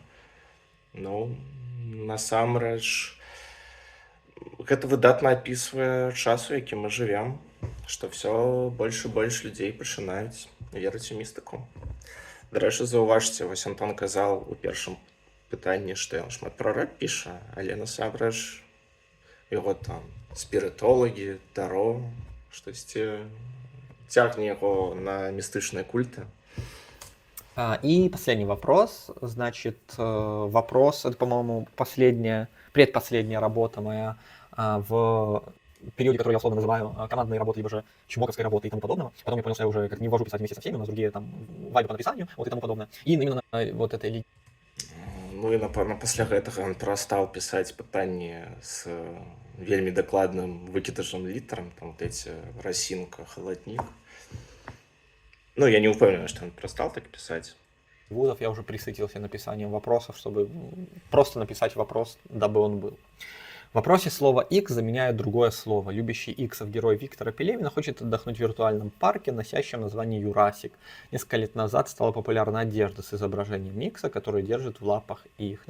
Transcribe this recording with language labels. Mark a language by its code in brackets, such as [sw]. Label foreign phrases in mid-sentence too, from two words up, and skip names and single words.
[be] Ну, насамрэч, гэта выдатна апісвае час, у які мы жывем, што ўсё больш і больш людзей пачынаюць верыць у містыку. Дарэчы, заўважце, вось Антон казаў у першым пытанні, што ён шмат пра рэп піша, але насамрэч яго там спірытолагі, таро, штосьці цягне яго на містычныя культы. [ru] И последний вопрос. Значит, вопрос, это, по-моему, предпоследняя работа моя в периоде, который я условно называю командной работой, либо же чмоковской работой и тому подобного. Потом я понял, что я уже как не ввожу писать вместе со всеми, у нас другие там вайбы по написанию, вот и тому подобное. И именно на вот этой [be] Ну і, напэўна, пасля гэтага ён перастаў пісаць пытанні з вельмі дакладным выкідышам літарам, там [ru] вот эти [be] расінка, халаднік. Ну, я не упэўнены, што ён перастаў так пісаць. [ru] вузов я уже присытился написанием вопросов, чтобы просто написать вопрос, дабы он был. В вопросе слово X заменяет другое слово. Любящий иксов герой Виктора Пелевина хочет отдохнуть в виртуальном парке, носящем название Юрасик. Несколько лет назад стала популярна одежда с изображением икса, который держит в лапах их.